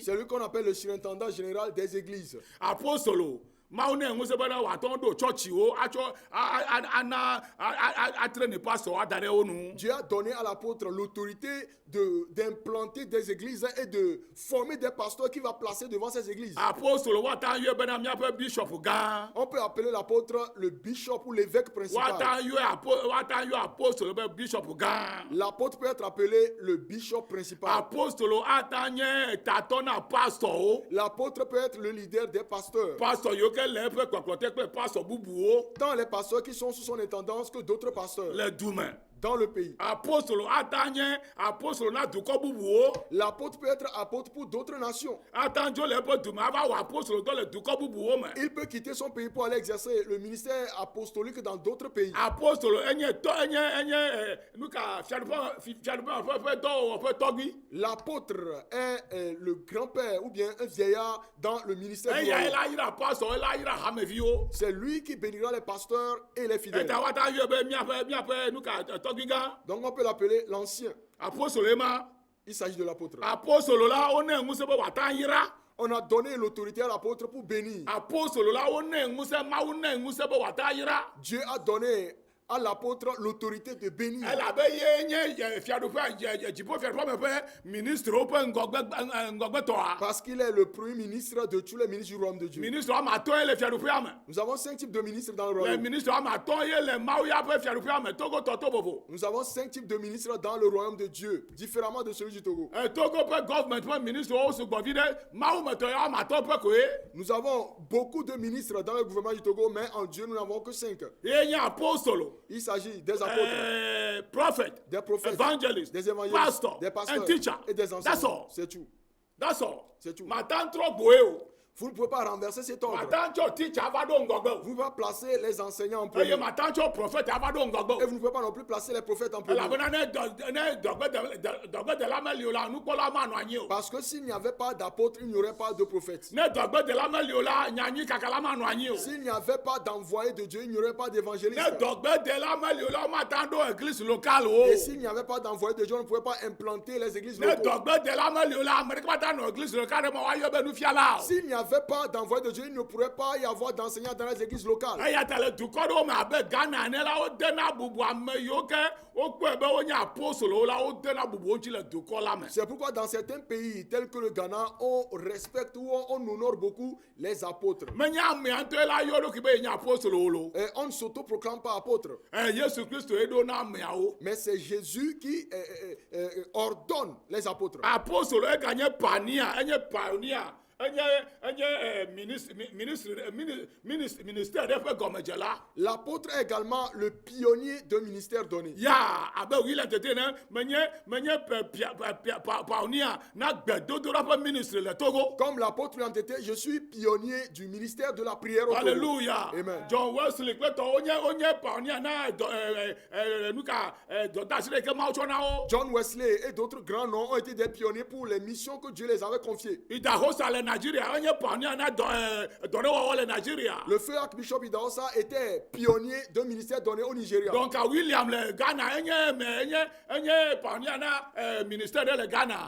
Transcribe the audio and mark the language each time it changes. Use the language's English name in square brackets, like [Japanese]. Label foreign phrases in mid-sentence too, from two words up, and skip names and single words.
[French] C'est lui qu'on appelle le surintendant général des églises. [Ewe] Apostolo Mawu ne ŋusẽ bena wòatɔ ɖo tsɔtsiwo atsɔ ana atrene pastor ada ɖe wo nu. [French] Dieu a donné à l'apôtre l'autorité d'implanter des églises et de former des pasteurs qui va placer devant ces églises. [Ewe] Apostolo woata yɔe bena miaƒe bishop gã. [French] On peut appeler l'apôtre le bishop ou l'évêque principal. [Ewe] Woata yɔe apostolo be bishop gã. [French] L'apôtre peut être appelé le bishop principal. [Ewe] Apostolo ata nye tatɔ na pastorwo. [French] L'apôtre peut être le leader des pasteurs. [Ewe] Pastor yiwo ke le eƒe kpɔkplɔte kple pastor bubuwo [French] Tant les pasteurs qui sont sous son intendance que d'autres pasteurs [Ewe] le du me. [French] dans le pays. [Ewe] Apostolo ata nye apostolo na dukɔ bubuwo. [French] L'apôtre peut être apôtre pour d'autres nations. [Ewe] Ata dzo le eƒe du me ava wɔ apostolo dɔ le dukɔ bubuwo me. [French] Il peut quitter son pays pour aller exercer le ministère apostolique dans d'autres pays. [Ewe] Apostolo enye nu ka fiaɖuƒe ƒe dɔwɔwɔ ƒe tɔgbi. [French] L'apôtre est le grand-père ou bien un vieillard dans le ministère du [Ewe] Eya [French] royaume. [Ewe] ela yira pastor ela yira hameviwo. [French] C'est lui qui bénira les pasteurs et les fidèles. [Ewe] Eta wata yɔe be miaƒe nu ka tɔgbi gã. [French] Donc on peut l'appeler l'ancien. [Ewe] Apostolo ema. [French] Il s'agit de l'apôtre. [Ewe] Apostolo la wone ŋusẽ be wata yira. [French] On a donné l'autorité à l'apôtre pour bénir. [Ewe] Apostolo la wone ŋusẽ Mawu ne ŋusẽ be wata yira. [French] Dieu a donné à l'apôtre l'autorité de bénir. [Ewe] elabe ye nye fiaɖuƒe dziƒo fiaɖuƒe me ƒe ministrewo ƒe ŋgɔgbetɔa. [French] Parce qu'il est le premier ministre de tous les ministres du royaume de Dieu. [Ewe] Ministre woame atɔ̃ ye le fiaɖuƒea me. [French] Nous avons 5 types de ministres dans le Le royaume. [Ewe] ministre woame atɔ̃ ye le Mawu ya ƒe fiaɖuƒea me togotɔ to vovo. [French] Nous avons 5 types de ministres dans le royaume de Dieu, différemment de celui du Togo. [Ewe] Togo ƒe gɔvmɛnt ƒe ministre wo sugbɔ vi ɖe Mawu me tɔ ya woame atɔ̃ ƒe koe. [French] Nous avons beaucoup de ministres dans le gouvernement du Togo, mais en Dieu, nous n'avons que 5. [Ewe] Ye nye apostolo. [French] Il s'agit des apôtres, [English] Prophet, [French] des prophètes, [English] evangelist, [French] des évangélistes, [English] pastor, [French] des pasteurs [English] and teacher. [French] et des [English] That's [French] enseignants. [English] all. [French] C'est tout. [English] That's all. [French] C'est tout. [Ewe] Matan trɔ gboe o. [French] Vous ne pouvez pas renverser cet ordre. [Ewe] Matan tsɔ teacher va ɖo ŋgɔgbe o. [French] Vous ne pouvez pas placer les enseignants en [Ewe] Eye [French] premier. [Ewe] matan tsɔ prophète va ɖo ŋgɔgbe [French] Et [Ewe] o. [French] vous ne pouvez pas non plus placer les prophètes en premier. [Ewe] Elabena ne dɔgbedela meli o la nukpɔla manɔ anyi o. [French] Parce que s'il n'y avait pas d'apôtres, il n'y aurait pas de prophètes. [Ewe] Ne dɔgbedela meli o la nyanyi kakala manɔ anyi o. [French] S'il n'y avait pas d'envoyé de Dieu, il n'y aurait pas [Ewe] Ne [French] d'évangéliste. [Ewe] dɔgbedela meli o la matan ɖo [French] église locale [Ewe] o. [French] Et s'il n'y avait pas d'envoyé de Dieu, on ne pouvait pas implanter les églises [Ewe] Ne [French] locales. [Ewe] dɔgbedela meli o la ame ɖeke mata nɔ [French] église locale [Ewe] ɖe me woayɔ be nufiala o. [French] S'il n'y avait pas d'envoyé de Dieu, il ne pourrait pas y avoir d'enseignants dans les églises locales. [Ewe] Eya ta le dukɔ ɖewo me abe Ghana ene la wodena bubu ame yiwo ke wokpɔe be wonye apostolowo la wodena bubu wo ŋuti le dukɔ la me. [French] C'est pourquoi dans certains pays tels que le Ghana, on respecte ou on honore beaucoup les apôtres. [Ewe] Menye amea ŋutɔ ye la yɔ ɖokui be yenye apostolowo lo. [French] Et on ne s'auto-proclame pas apôtre. [Ewe] Yesu Kristo ye ɖo na ameawo. [French] Mais c'est Jésus qui ordonne les apôtres. [Ewe] Apostolo eganye pania, enye pioneer, enye ministère ɖe ƒe gɔmedzela. [French] L'apôtre est également le pionnier d'un ministère donné. [Ewe] Ya abe wi le tete ne menye pioneer na gbedodoɖa ƒe ministre le Togo. [French] Comme l'apôtre lui a été, je suis pionnier du ministère de la prière au Togo. Alléluia. Amen. [Ewe] John Wesley kple tɔwo wonye pioneer na nuka dɔdasi ɖe ke Mawu tsɔ na wo. [French] John Wesley et d'autres grands noms ont été des pionniers pour les missions que Dieu les avait confiées. [Ewe] Idahosa le Nigeria enye pioneer na dɔɖewɔwɔ le Nigeria. [French] Le feu Archbishop Idahosa était pionnier d'un ministère donné au Nigeria. [Ewe] Donc William le Ghana enye pioneer na ministère ɖe le Ghana.